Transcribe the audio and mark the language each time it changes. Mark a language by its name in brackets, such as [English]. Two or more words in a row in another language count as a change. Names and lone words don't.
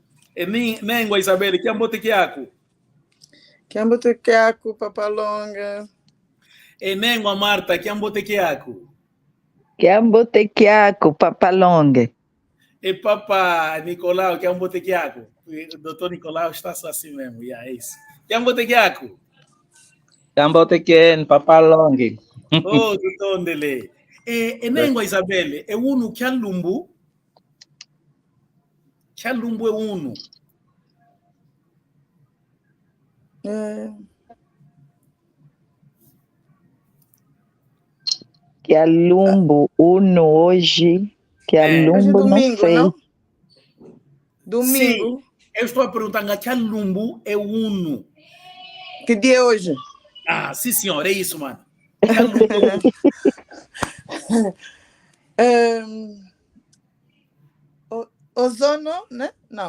[Kimbundu] Nengwa Isabel kiambote kiaku. Kiambote kiaku Papa Longa. Nengwa Marta kiambote kiaku. Kiambote kiaku Papa Longa. Papa Nicolau kiambote kiaku. [Portuguese] Doutor Nicolau está só assim mesmo, é isso. [Kimbundu] Kiambote kiaku. Kiambote kien Papa Longa. [Portuguese] Oh, doutor Ndele. [Kimbundu] Nengwa Isabel, unu kialumbu. Kialumbu unu. Kialumbu uno hoje. Kialumbu [Portuguese] hoje domingo, não sei. Não? Domingo. Sim, eu estou a perguntar, Kialumbu é uno. Que dia é hoje? Ah, sim senhor, é isso, mano. Ozono, né? Não.